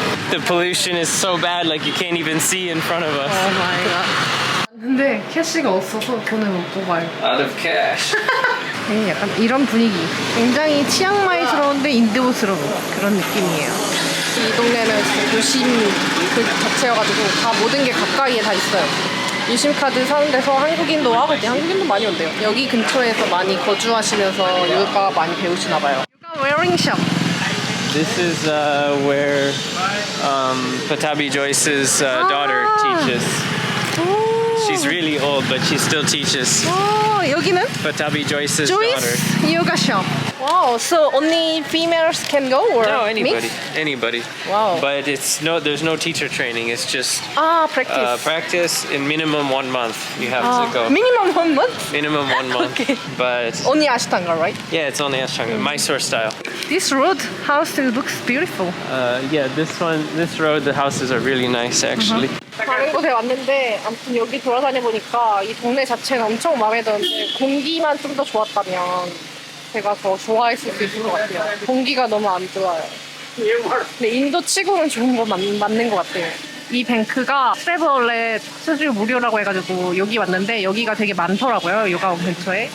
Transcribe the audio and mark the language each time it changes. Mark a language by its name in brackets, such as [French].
[English] The pollution is so bad, like you can't even see in front of us. Oh my god. [Korean] 근데 캐시가 없어서 돈을 못 뽑아요. [English] Out of cash. [Korean] 네, 약간 이런 분위기. 굉장히 치앙마이스러운데 인도스러운 그런 느낌이에요. 이 동네는 진짜 도심 그 자체여가지고 다 모든 게 가까이에 다 있어요. 유심카드 사는 데서 한국인도 와고 한국인도 많이 온대요. 여기 근처에서 많이 거주하시면서 요가 많이 배우시나 봐요. [English] 요가 웨어링 샵. This is where Patabi Joyce's daughter teaches. She's really old, but she still teaches. [Korean] 여기는 [English] Patabi Joyce's Joyce daughter. yoga shop. Wow, so only females can go or No, anybody, mixed? anybody. Wow. But there's no teacher training. It's just practice. practice in minimum 1 month. You have to go. Minimum 1 month? Minimum 1 month. Okay. But Only Ashtanga, right? yeah, it's only Ashtanga, Mysore style. This road house looks beautiful. Yeah, this road, the houses are really nice actually. [Korean] 다른 곳에 왔는데 아무튼 여기 돌아다녀 보니까 이 동네 자체는 엄청 마음에 드는데 공기만 좀 더 좋았다면 제가 더 좋아했을 수 있을 것 같아요. 공기가 너무 안 좋아요. 근데 인도 치고는 좋은 거 맞는 것 같아요. 이 뱅크가 세브올렛 수수료 무료라고 해가지고 여기 왔는데 여기가 되게 많더라고요. 요가원 근처에.